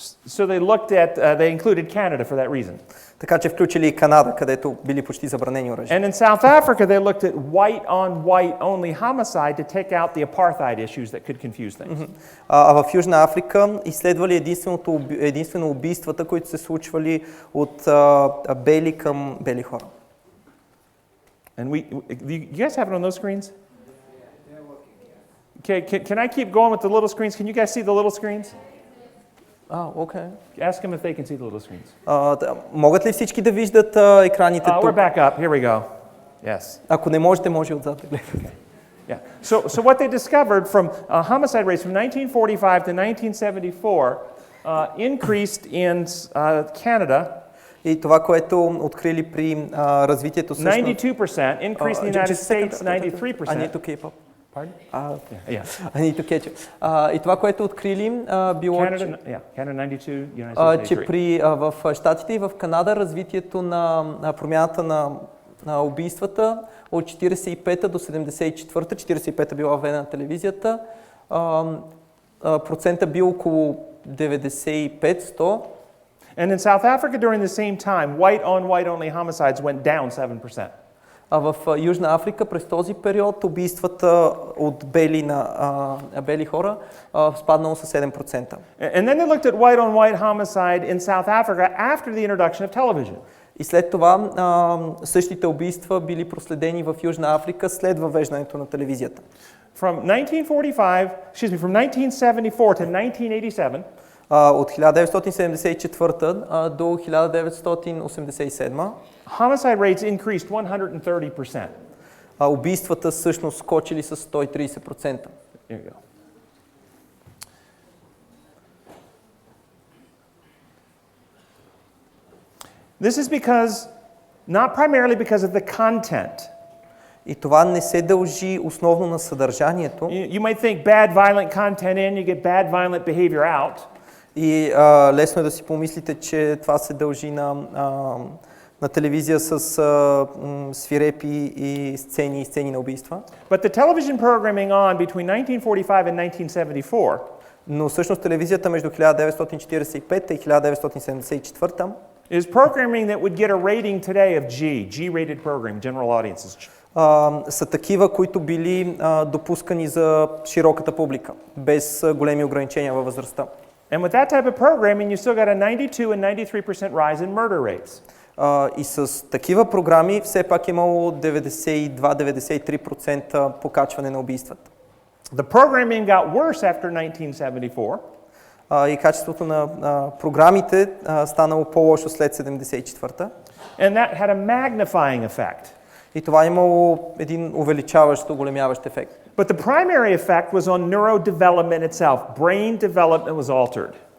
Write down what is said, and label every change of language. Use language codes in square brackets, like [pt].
[en] So they included Canada for that reason. [bg] Така че включили и Канада, където били почти забранени оръжия. [en] And in South Africa they looked at white on white only homicide to take out the apartheid issues that could confuse things. [bg] А в Южна Африка изследвали единствено убийствата, които се случвали от бели към бели хора. [en] And you guys have it on those screens? Okay, can I keep going with the little screens? Can you guys see the little screens? Okay. Ask them if they can see the little screens. [bg] Могат ли всички да виждат екраните [en] We're [bg] тук? [en] back up. Here we go. Yes. [bg] Ако не можете, може отзад да гледате. [en] Yeah. So what they discovered from homicide rates from 1945 to 1974 increased in Canada. [bg] И това, което открили при развитието всъщност... [en] 92%, increase in the United States, 93%. I need to keep up. Pardon? Yeah. I need to catch up. [bg] И това, което открили, било, [en] Canada 92, United States [bg] че в Щатите и в Канада развитието на промяната на убийствата от 45-та до 74-та, 45-та била въведена на телевизията, процента бил около 95-100. [en] And in South Africa during the same time, white on white only homicides went down 7%. [bg] А в Южна Африка през този период убийствата от бели хора спаднало с 7%. [en] And then they looked at white on white homicide in South Africa after the introduction of television. [bg] И след това същите убийства били проследени в Южна Африка след въвеждането на телевизията. [en] From 1974 to 1987, [bg] от 1974 до 1987 [en] homicide rates increased 130%. [bg] Убийствата всъщност скочили с 130%. [en] Here you go. This is not primarily because of the content. [bg] И това не се дължи основно на съдържанието. [en] You might think bad violent content in, you get bad violent behavior out. [bg] И лесно е да си помислите, че това се дължи на телевизия с свирепи и сцени на убийства. [en] But the television programming on between 1945 and 1974 [bg] но всъщност телевизията между 1945 и 1974 [en] is programming that would get a rating today of G-rated program, general audiences. [bg] Са такива, които били допускани за широката публика, без големи ограничения във възрастта. [en] And with that type of programming, you still got a 92 and 93% rise in murder rates. [bg] И с такива програми все пак имало 92-93% покачване на убийствата. [en] The programming got worse after 1974. [bg] И качеството на програмите станало по-лошо след 74-та. [en] And that had a magnifying effect. [bg] И това имало един увеличаващ, оголемяващ ефект. [en] But the primary effect was on neurodevelopment itself. Brain development was altered.